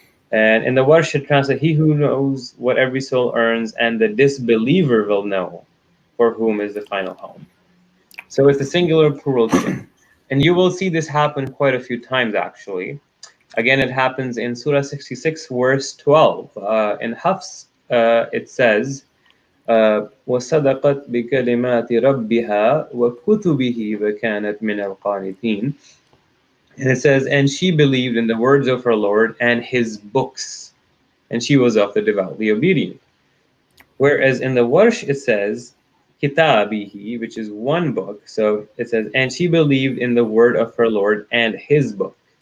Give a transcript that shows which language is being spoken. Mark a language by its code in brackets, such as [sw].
[en] And in the Warsh it translates, he who knows what every soul earns, and the disbeliever will know for whom is the final home. So it's a singular plural thing. And you will see this happen quite a few times, actually. Again, it happens in Surah 66, verse 12. In Hafs, it says, [ar] وَصَدَقَتْ بِكَلِمَاتِ رَبِّهَا وَكُتُبِهِ وَكَانَتْ مِنَ الْقَانِتِينَ. [en] And it says, and she believed in the words of her Lord and his books, and she was of the devoutly obedient. Whereas in the Warsh it says, kitabihi, which is one book. So it says, and she believed in the word of her Lord and his book.